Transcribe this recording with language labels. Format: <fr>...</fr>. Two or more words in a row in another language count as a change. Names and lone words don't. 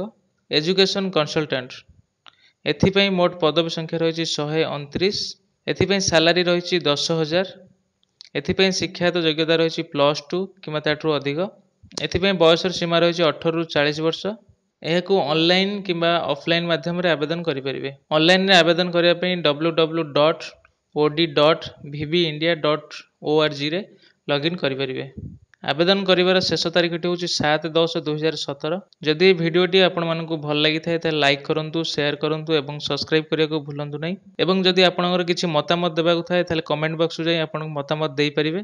<en>Education Consultant,</en> <or>ଏଥିପାଇଁ ମୋଟ ପଦବୀ ସଂଖ୍ୟା ରହିଛି 129। ଏଥିପାଇଁ ସାଲାରୀ ରହିଛି 10,000। ଏଥିପାଇଁ ଶିକ୍ଷାଗତ ଯୋଗ୍ୟତା ରହିଛି +2 କିମ୍ବା ତାଠାରୁ ଅଧିକ। ଏଥିପାଇଁ ବୟସର ସୀମା ରହିଛି 18 ରୁ 40 ବର୍ଷ। ଏହାକୁ ଅନଲାଇନ୍ କିମ୍ବା ଅଫଲାଇନ୍ ମାଧ୍ୟମରେ ଆବେଦନ କରିପାରିବେ। ଅନଲାଇନ୍ରେ ଆବେଦନ କରିବା ପାଇଁ www.od.vbindia.org ରେ ଲଗ୍ଇନ୍ କରିପାରିବେ। ଆବେଦନ କରିବାର ଶେଷ ତାରିଖଟି ହେଉଛି 7/10/2017। ଯଦି ଏହି ଭିଡ଼ିଓଟି ଆପଣମାନଙ୍କୁ ଭଲ ଲାଗିଥାଏ ତାହେଲେ ଲାଇକ୍ କରନ୍ତୁ, ସେୟାର କରନ୍ତୁ ଏବଂ ସବସ୍କ୍ରାଇବ୍ କରିବାକୁ ଭୁଲନ୍ତୁ ନାହିଁ। ଏବଂ ଯଦି ଆପଣଙ୍କର କିଛି ମତାମତ ଦେବାକୁ ଥାଏ ତାହେଲେ କମେଣ୍ଟ ବକ୍ସକୁ ଯାଇ ଆପଣଙ୍କ ମତାମତ ଦେଇପାରିବେ।</or>